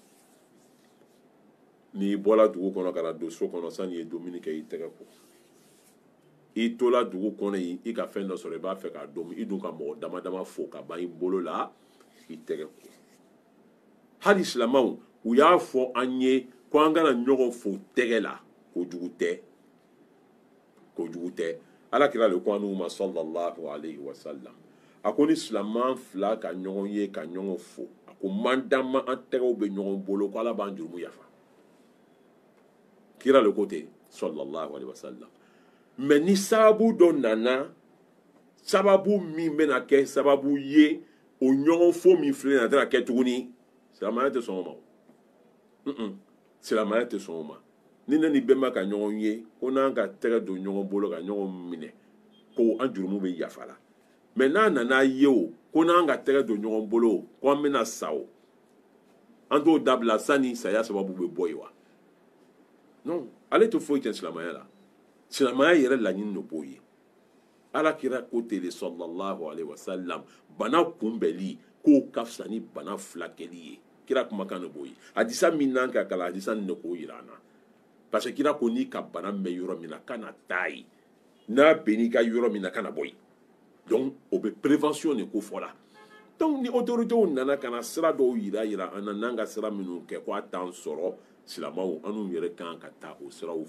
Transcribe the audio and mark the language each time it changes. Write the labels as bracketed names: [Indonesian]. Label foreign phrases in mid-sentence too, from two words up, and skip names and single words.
[Bambara] n'i bɔra dugu kɔnɔ ka na don so kɔnɔ sani i ye dumuni kɛ i tɛgɛ ko i tola dugu kɔnɔ yen i ka fɛn dɔ sɔrɔ i b'a fɛ k'a dɔn i dun ka mɔgɔ dama dama fo ka ban i bolo la i tɛgɛ ko hali silamɛw u y'a fɔ an ye ko an kana ɲɔgɔn fo tɛgɛ la kojugu tɛ ala kira le ko an'u ma [Arabic] صلى الله عليه وسلم [Bambara] a ko ni silamɛ fila ka ɲɔgɔn ye ka ɲɔgɔn fo a ko man dama an tɛgɛw bɛ ɲɔgɔn bolo ko ala b'an jurumu yafa kira le ko ten [Arabic] صلى الله عليه وسلم [Bambara] mais ni sababu dɔ nana sababu min bɛna kɛ sababu ye o ɲɔgɔn fo min filɛ nin ye a tɛna kɛ tuguni silamɛya tɛ sɔn o ma silamɛya tɛ sɔn o ma ni ne ni bɛnba ka ɲɔgɔn ye ko n'an ka tɛgɛ don ɲɔgɔn bolo ka ɲɔgɔn minɛ ko an jurumu bɛ yafa la mais n'a nana ye o ko n'an ka tɛgɛ don ɲɔgɔn bolo ko an bɛna sa o an t'o dabila sani saya sababu bɛ bɔ yen wa non ale tɛ foyi kɛ silamɛya la silamɛya yɛrɛ laɲini de b'o ye alakira ko ten de [Arabic] صلى الله عليه وسلم [Bambara] bana kunbɛli k'o ka fisa ni bana fulakɛli ye kira kumakan de b'o ye hadisa min n'an ka kalan hadisa nin de k'o yira an na [French] parce que [Bambara] kira ko n'i ka bana mɛn yɔrɔ min na kana taa yen n'a bɛnn'i ka yɔrɔ min na kana bɔ yen donc o bɛ prévention de ko fɔ la donc ni autorités nana ka na sira dɔw yira an na n'an ka sira minnu kɛ ko a t'an sɔrɔ silamɛw an n'u yɛrɛ kan ka taa o siraw